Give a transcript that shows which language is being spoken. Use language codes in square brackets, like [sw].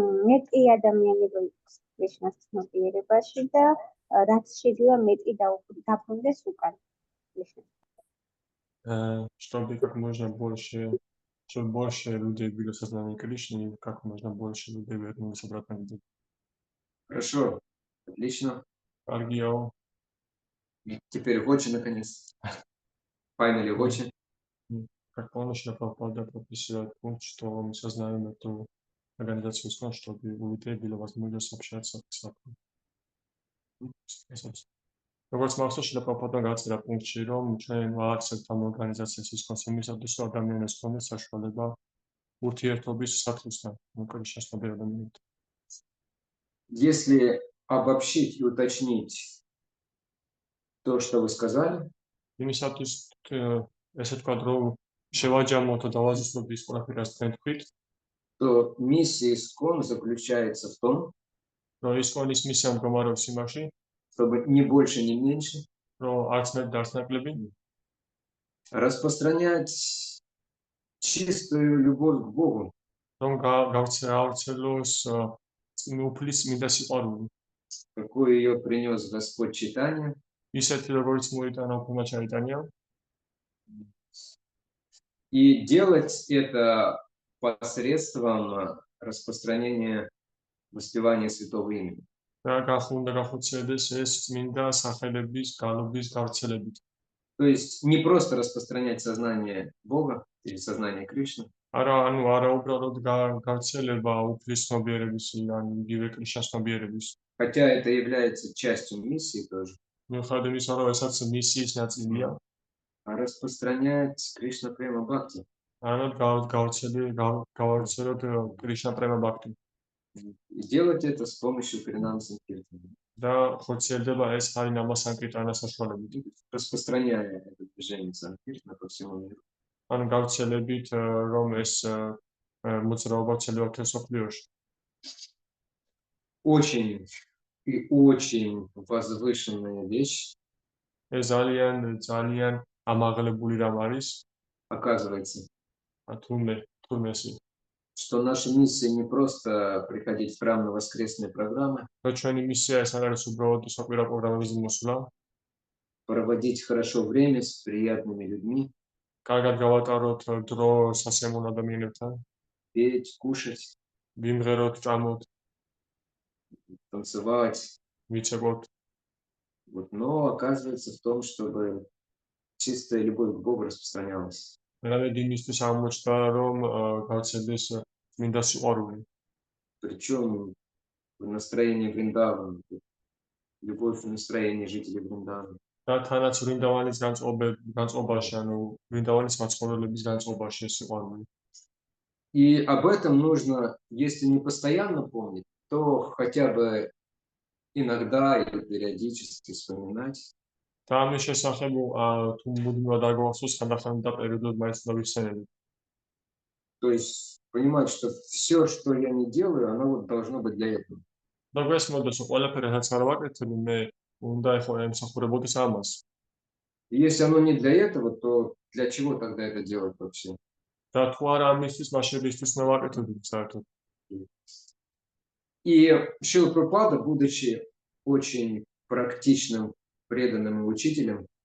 [ka] მეტი ადამიანები კრიშნას ცნობიერებაში და რაც შეიძლება მეტი დაბრუნდეს უკან. [ru] Чтобы как можно больше, чтобы больше людей были в сознании Кришны, как можно больше людей вернулись обратно к Богу. Хорошо, отлично. Аргио. Теперь очень наконец. Finally, очень. Как полностью Прабхупада прописывает пункт, что мы сознаем эту организацию ИСККОН, чтобы у людей была возможность общаться с Богом. [ka] როგორც მახსოვს, შილა პრაბჰუპადმა გაწერა პუნქტში, რომ ჩვენ ვაარსებთ ამ ორგანიზაციას ისქონს იმისათვის, რომ ადამიანებს ჰქონდეს საშუალება ურთიერთობის საფრთხისთან, კრიშნას ნებიერ ადამიანებთან. [ru] Если обобщить и уточнить то, что вы сказали, [ka] იმისათვის ესე თქვა, რომ შევაჯამოთ და დავაზუსტოთ ის ყველაფერი, რაც თქვენ თქვით, [ru] то миссия ИСККОН заключается в том, [ka] რომ ისკონის მისია მდგომარეობს იმაში, [ru] чтобы ни больше, ни меньше [ka] რომ არც მეტ და არც ნაკლები [ru] распространять чистую любовь к Богу, [ka] რომ გავრცელოს უფლის წმინდა სიყვარული, [ru] какую ее принес Господь читания, [ka] ისეთი როგორც მოიტანა უფლმა ჩაიტანია, [ru] и делать это посредством распространения воспевания святого имени. [ka] და გახუნდა გახოცედეს ეს წმინდა სახელების გალობის გავრცელებით. [ru] То есть не просто распространять сознание Бога или сознание Кришны, [ka] არა უბრალოდ გავრცელება უფლის ცნობიერების ან იგივე კრიშნას ცნობიერების. [ru] хотя это является частью миссии тоже, [ka] მიუხედავად იმისა, რომ ესაც მისიის ნაწილია, [ru] а распространять Кришна Према Бхакти. [ka] არამედ გავავრცელოთ კრიშნა პრემა ბაქტი. [ru] И делать это с помощью Харинам Санкиртана, [ka] და ხორციელდება ეს ჰარინამა სანკირტანა საშუალებით. [ru] распространяя это движение Санкиртана по всему миру. [ka] ან გავრცელებით, რომ ეს მოძრაობა ვრცელდება მთელ მსოფლიოში. [ru] Очень и очень возвышенная вещь, [ka] ეს ძალიან ამაღლებული რამ არის, [ru] оказывается, [ka] თურმე ეს [ru] что наша миссия не просто приходить в храм на воскресные программы, [ka] რომ ჩვენი მისია ეს არ არის უბრალოდ საკვირა პროგრამების მოსვლა, [ru] проводить хорошо время с приятными людьми, [ka] კარგად გავატაროთ დრო სასიამოვნო ადამიანებთან, [ru] петь, кушать, [ka] ვიმღეროთ, ჭამოთ, [ru] танцевать. [ka] ვიცებოთ. [ru] Вот, но оказывается в том, чтобы чистая любовь к Богу распространялась. [ka] რამედ იმისთვის აღმოჩნდა, რომ გავრცელდეს წმინდა სიყვარული. [ru] Причем в настроении Вриндавана, любовь в настроении жителей Вриндавана. [ka] და თანაც ვრინდავანის განწყობაში, ანუ ვრინდავანის მაცხოვრებლების განწყობაში ეს სიყვარული. [ru] И об этом нужно, если не постоянно помнить, то хотя бы иногда или периодически вспоминать. [ka] და ამის შესახებ თუ მუდმივად აგვახსოვს ხანდახან და პერიოდულად მაინც დავიხსენებთ. [ru] То есть понимать, что все, что я не делаю, оно вот должно быть для этого. [ka] და გვესმოდეს, რომ ყველაფერი რაც არ ვაკეთებ, მე უნდა ემსახურებოდეს ამას. [ru] И если оно не для этого, то для чего тогда это делать вообще? [ka] და თუ არა ამისთვის, მაშინ რისთვის მე ვაკეთებ საერთოდ. [ru] И Шрила Прабхупада, будучи очень практичным, преданным учителем,